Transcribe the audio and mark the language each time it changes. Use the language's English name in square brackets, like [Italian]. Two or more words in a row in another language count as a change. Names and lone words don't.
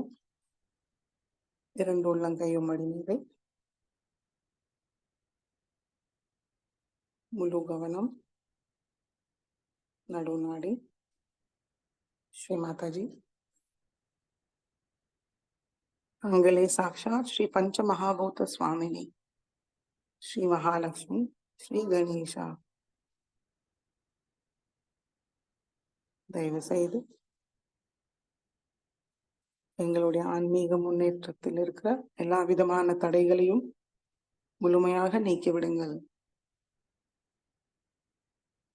[Tamil] இரண்டு உள்ளங்கையும் மடி மீது. முழு கவனம் நடுநாடி. [Sanskrit] श्री माता जी अंगले साक्षात श्री पंच महाभूत स्वामिनी श्री महालक्ष्मी श्री गणेशा [Tamil] தயவு செய்து எங்களுடைய ஆன்மீக முன்னேற்றத்தில் இருக்கிற எல்லா விதமான தடைகளையும் முழுமையாக நீக்கிவிடுங்கள்.